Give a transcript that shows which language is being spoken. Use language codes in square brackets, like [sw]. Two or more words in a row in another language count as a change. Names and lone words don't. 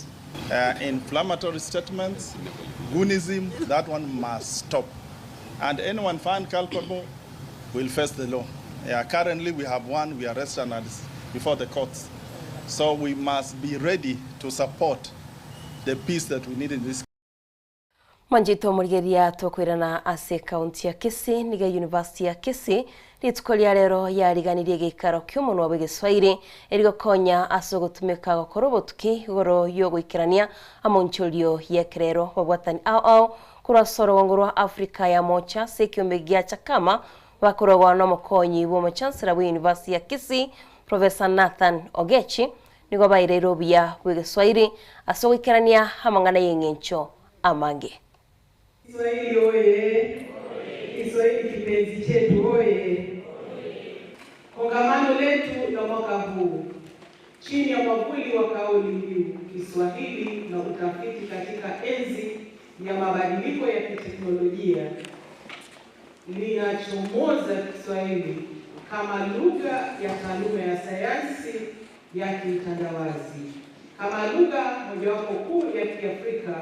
[en] Inflammatory statements, goonism, that one must stop. And anyone found culpable will face the law. Currently we have one, we arrested before the courts. So we must be ready to support the peace that we need in this. [guz] Manjito murigeria tokwirana ase county ya Kisii niga University ya Kisii ritkolia rero yariganirie gikaro ky'umuntu wa Giswahili erigo konya asogotumeka gokorobotuki goro yo gwikirania amonchorio yekrero babwatani ao kurasoro wongorwa Afrika ya mocha sekiombe gya chakama bakorogwa no mukonyi wo chancellor wa University ya Kisii Professor Nathan Ogechi nigo bairero bya Giswahili asogwikirania hamangana yengencho amange. [sw] Kiswahili oye! Kiswahili kipenzi chetu oye! Kongamano letu la mwaka huu chini ya mwavuli wa kauli mbiu Kiswahili na utafiti katika enzi ya mabadiliko ya kiteknolojia linachomoza Kiswahili kama lugha ya taaluma ya sayansi ya kiutandawazi, kama lugha mojawapo kuu ya Kiafrika.